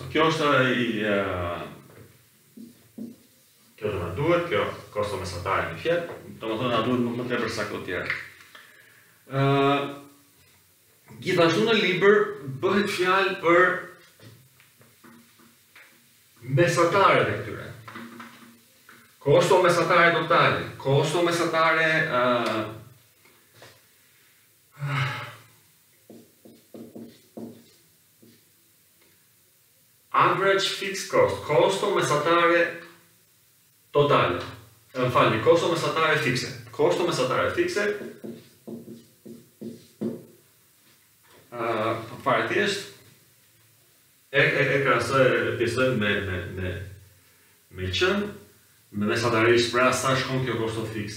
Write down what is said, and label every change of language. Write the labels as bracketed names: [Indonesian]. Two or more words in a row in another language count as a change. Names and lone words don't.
[Albanian] Kjo është kjo do na duhet, kjo kosto mesatare në fjalë, do më thonë na duhet më tepër sa këto tjera. Gjithashtu në libër bëhet fjalë për mesataret e këtyre. Kosto mesatare totale, kosto mesatare [English] average fixed cost, [Albanian] kosto mesatare totale. Më falni, kosto mesatare fikse. Kosto mesatare fikse fare thjesht e krahasojmë me qënë, me mesatarisht pra sa shkon kjo kosto fikse.